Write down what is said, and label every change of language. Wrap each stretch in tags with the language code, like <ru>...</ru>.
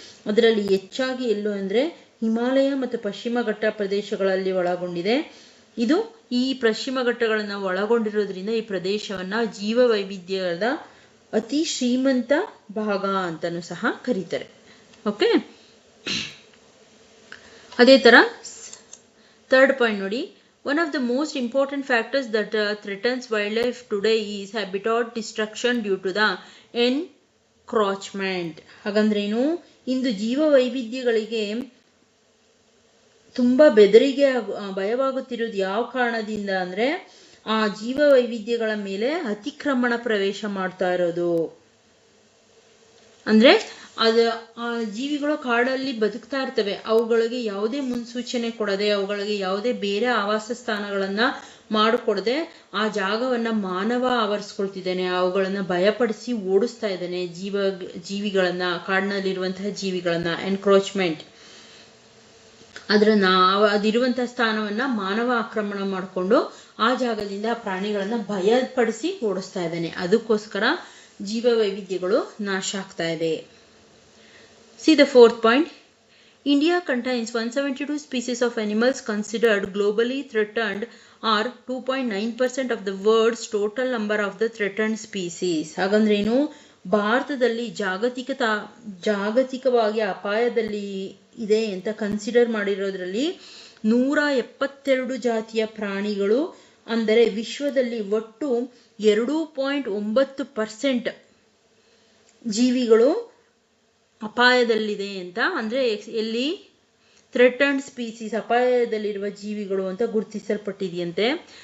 <kn>ಅದರಲ್ಲಿ ಹೆಚ್ಚಾಗಿ ಎಲ್ಲೋ ಅಂದರೆ ಹಿಮಾಲಯ ಮತ್ತು ಪಶ್ಚಿಮ ಘಟ್ಟ ಪ್ರದೇಶಗಳಲ್ಲಿ ಒಳಗೊಂಡಿದೆ. ಇದು ಈ ಪಶ್ಚಿಮ ಘಟ್ಟಗಳನ್ನು ಒಳಗೊಂಡಿರೋದ್ರಿಂದ ಈ ಪ್ರದೇಶವನ್ನು ಜೀವ ವೈವಿಧ್ಯದ ಅತಿ ಶ್ರೀಮಂತ ಭಾಗ ಅಂತಲೂ ಸಹ ಕರೀತಾರೆ. ಓಕೆ, ಅದೇ ಥರ 3rd ಪಾಯಿಂಟ್ ನೋಡಿ.</kn> <en>One of the most important factors that threatens wildlife today is habitat destruction due to the encroachment.</en> <kn>ಹಾಗಂದ್ರೇನು? ಇಂದು ಜೀವ ವೈವಿಧ್ಯಗಳಿಗೆ ತುಂಬ ಬೆದರಿಗೆ ಭಯವಾಗುತ್ತಿರುವುದು ಯಾವ ಕಾರಣದಿಂದ ಅಂದರೆ ಆ ಜೀವ ವೈವಿಧ್ಯಗಳ ಮೇಲೆ ಅತಿಕ್ರಮಣ ಪ್ರವೇಶ ಮಾಡ್ತಾ ಇರೋದು. ಅಂದರೆ ಆ ಜೀವಿಗಳು ಕಾಡಲ್ಲಿ ಬದುಕ್ತಾ ಇರ್ತವೆ, ಅವುಗಳಿಗೆ ಯಾವುದೇ ಮುನ್ಸೂಚನೆ ಕೊಡದೆ, ಅವುಗಳಿಗೆ ಯಾವುದೇ ಬೇರೆ ಆವಾಸ ಸ್ಥಾನಗಳನ್ನು ಮಾಡಿಕೊಡದೆ ಆ ಜಾಗವನ್ನು ಮಾನವ ಆವರಿಸ್ಕೊಳ್ತಿದ್ದಾನೆ, ಅವುಗಳನ್ನು ಭಯಪಡಿಸಿ ಓಡಿಸ್ತಾ ಇದ್ದಾನೆ. ಜೀವಿಗಳನ್ನು, ಕಾಡಿನಲ್ಲಿರುವಂತಹ ಜೀವಿಗಳನ್ನು ಎನ್ಕ್ರೋಚ್ಮೆಂಟ್, ಅದಿರುವಂತಹ ಸ್ಥಾನವನ್ನು ಮಾನವ ಆಕ್ರಮಣ ಮಾಡಿಕೊಂಡು ಆ ಜಾಗದಿಂದ ಆ ಪ್ರಾಣಿಗಳನ್ನು ಭಯಪಡಿಸಿ ಓಡಿಸ್ತಾ ಇದ್ದಾನೆ. ಅದಕ್ಕೋಸ್ಕರ ಜೀವ ವೈವಿಧ್ಯಗಳು ನಾಶ ಆಗ್ತಾ ಇದೆ.</kn> <en>See the 4th point. India contains 172 species of animals considered globally threatened, or 2.9% of the world's total number of the threatened species.</en> <kn>ಹಾಗಂದ್ರೇನು? ಭಾರತದಲ್ಲಿ ಜಾಗತಿಕವಾಗಿ ಅಪಾಯದಲ್ಲಿ ಇದೆ ಅಂತ ಕನ್ಸಿಡರ್ ಮಾಡಿರೋದ್ರಲ್ಲಿ 172 ಜಾತಿಯ ಪ್ರಾಣಿಗಳು, ಅಂದರೆ ವಿಶ್ವದಲ್ಲಿ ಒಟ್ಟು 2.9% ಜೀವಿಗಳು ಅಪಾಯದಲ್ಲಿದೆ ಅಂತ, ಅಂದರೆ ಎಲ್ಲಿ</kn> <en>threatened species,</en> <kn>ಅಪಾಯದಲ್ಲಿರುವ ಜೀವಿಗಳು ಅಂತ ಗುರುತಿಸಲ್ಪಟ್ಟಿದೆಯಂತೆ.</kn>